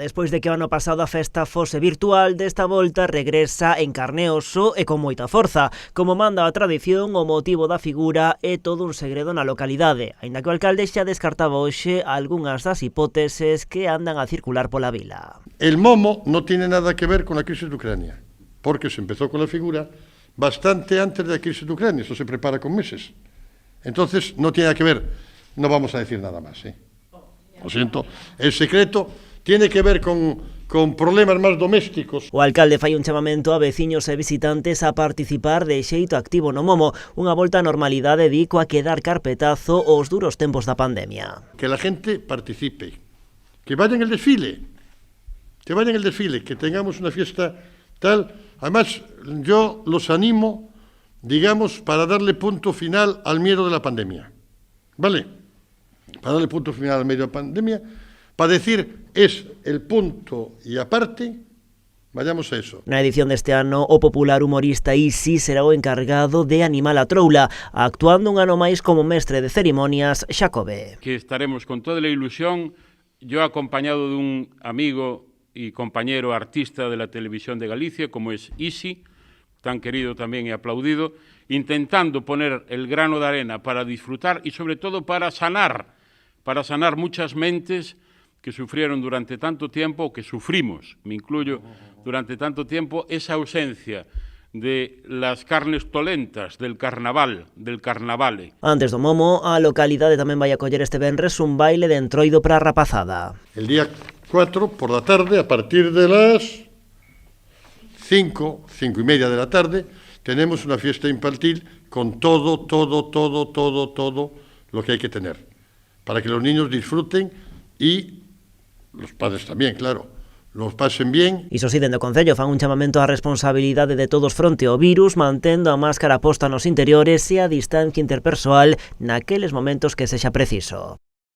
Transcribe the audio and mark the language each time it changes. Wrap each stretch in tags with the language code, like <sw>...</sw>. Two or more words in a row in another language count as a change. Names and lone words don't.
<gl>Despois de que o ano pasado a festa fose virtual, desta volta regresa en carne e oso e con moita forza. Como manda a tradición, o motivo da figura é todo un segredo na localidade, aínda que o alcalde xa descartaba hoxe algunhas das hipóteses que andan a circular pola vila.</gl> <es>El Momo no tiene nada que ver con la crisis de Ucrania, porque se empezó con la figura bastante antes de la crisis de Ucrania, eso se prepara con meses. Entonces, no tiene nada que ver. No vamos a decir nada más, Lo siento. El secreto tiene que ver con problemas máis domésticos.</es> <gl>O alcalde fai un chamamento a veciños e visitantes a participar de xeito activo no Momo, unha volta á normalidade di coa que dar carpetazo aos duros tempos da pandemia.</gl> <es>Que la gente participe, que vayan el desfile, que tengamos una fiesta tal. Además, yo los animo, digamos, para darle punto final al miedo de la pandemia, ¿vale? Para darle punto final al medio de la pandemia, para decir, es el punto y aparte, vayamos a eso.</es> <gl>Na edición deste ano, o popular humorista Isi será o encargado de animar a troula, actuando un ano máis como mestre de cerimonias Xacobe.</gl> <es>Que estaremos con toda la ilusión, yo acompañado de un amigo y compañero artista de la televisión de Galicia, como es Isi, tan querido también y aplaudido, intentando poner el grano de arena para disfrutar y sobre todo para sanar muchas mentes que sufrieron durante tanto tiempo, o que sufrimos, me incluyo, durante tanto tiempo, esa ausencia de las carnes tolentas del carnaval, del carnavale.</es> <gl>Antes do Momo, a localidade tamén vai acoller este venres un baile de entroido para a rapazada.</gl> <es>El día 4 por la tarde, a partir de las 5 y media de la tarde, tenemos una fiesta infantil con todo lo que hay que tener, para que los niños disfruten y los padres también, claro, los pasen bien.</es> <gl>Iso si, dende o Concello fan un chamamento á responsabilidade de todos fronte ao virus, mantendo a máscara posta nos interiores e a distancia interpersoal naqueles momentos que sexa preciso.</gl>